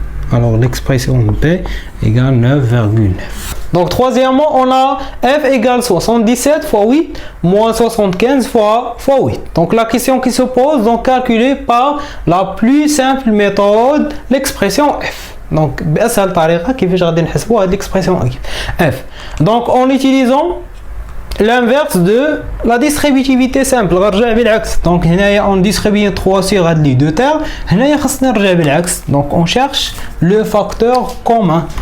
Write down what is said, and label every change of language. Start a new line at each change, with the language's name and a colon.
French: Alors l'expression P égale 9,9. Donc troisièmement, on a F égale 77 fois 8 moins 75 fois 8. Donc la question qui se pose, donc calculer par la plus simple méthode l'expression F. Donc
Arabic: بأسهل طريقة كيفاش غادي نحسبوا هذه l'expression F.
French: Donc en utilisant l'inverse de la distributivité simple,
Arabic: غنرجع بالعكس.
French: Donc
Arabic: هنايا
French: on distribue 3 sur
Arabic: هاد
French: les deux termes.
Arabic: هنايا خصنا نرجع بالعكس.
French: Donc on cherche le facteur commun.